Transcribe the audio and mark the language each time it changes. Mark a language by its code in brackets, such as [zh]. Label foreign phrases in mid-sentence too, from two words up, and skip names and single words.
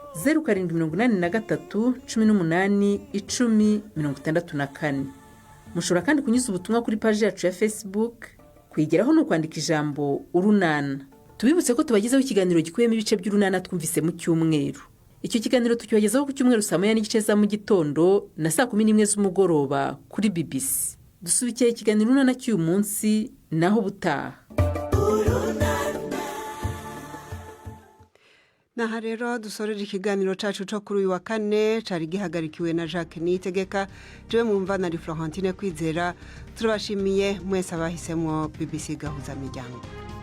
[rw] 0783 18 10 mushobora kandi kunyuza ubutumwa kuri page yacu ya Facebook kwigeraho no kwandika ijambo Urunana tubibutse ko tubagezaho ikiganiro gikuyemo ibice by'Urunana twumvise mu cyumweru icyo kiganiro tukibagezaho ku cyumweru saa 9:30 za mu gitondo na saa 11 z'umugoroba kuri BBC dusubikiye ikiganiro Urunana cy'uyu munsi naho butaha [rn] naha rero dusorera ikiganiro cacu cyo kuri uyu wa 4 cari gihagarikiwe na Jacques Niyitegeka jewe mwumva na Florentine Kwizera turabashimiye mwese abahisemo BBC gahuza miryango.